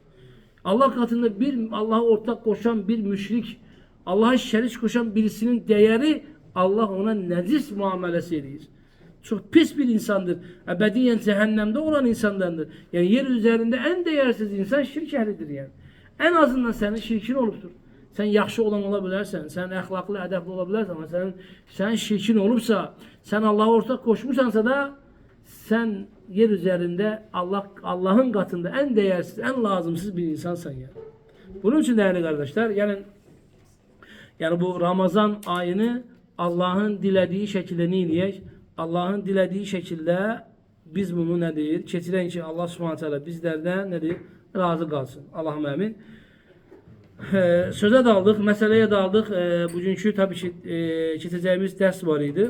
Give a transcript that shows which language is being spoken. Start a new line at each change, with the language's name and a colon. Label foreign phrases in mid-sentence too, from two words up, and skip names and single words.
Turkish: Allah katında Allah'a ortak koşan bir müşrik, Allah'a şerik koşan birisinin değeri Allah ona necis muamelesi ediyor. Çok pis bir insandır. Ebediyen cehennemde olan insanlardır. Yani yer üzerinde en değersiz insan şirk ehlidir yani. En azından senin şirkin oluptur.
Azerbaijani: Sən yaxşı olan ola bilərsən, sən əxlaqlı, ədəbli ola bilərsən, amma sənin şirkin olubsa, sən Allaha ortaq qoşmusansa da, sən yer üzərində Allahın qatında ən dəyərsiz, ən lazımsız bir insansan yəni.
Turkish: Bunun üçün değerli kardeşler, yani bu Ramazan ayını Allah'ın dilediği şekilde neyileyek? Allah'ın dilediği şekilde biz bunu nedir? Keçirən ki Allah Subhanahu teala bizlerden nedir? Razı kalsın. Allah'ım amin. Söze daldık, meseleye daldık. Bugünkü tabii ki keçəcəyimiz ders var idi.